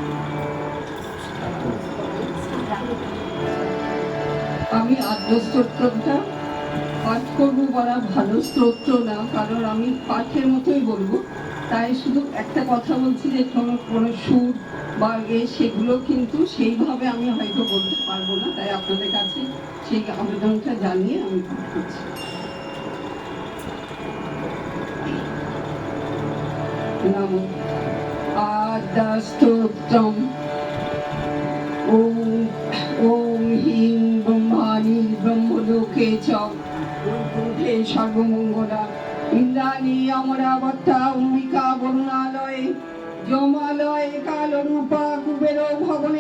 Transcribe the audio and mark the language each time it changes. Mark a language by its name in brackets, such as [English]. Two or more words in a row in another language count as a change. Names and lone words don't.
[Bangla] আমি আদ্যস্তোত্রটা পাঠ করবো, বলা ভালো স্তোত্র না, কারণ আমি পাঠের মতোই বলবো। তাই শুধু একটা কথা বলছি যে কোনো সুর বা সেগুলো কিন্তু সেইভাবে আমি হয়তো বলতে পারবো না, তাই আপনাদের কাছে সেই আবেদনটা জানিয়ে আমি পাঠ করছি। [Sanskrit] নমো আদ্যস্তোত্রম। ওম ওম হিং ব্রহ্মাণি ব্রহ্মলোকে চ বৈকুণ্ঠে সর্বমঙ্গলা ইন্দ্রাণী অমরাবত্যা অম্বিকা বরুণালয়ে যমালয়ে কালরূপা কুবের ভবনে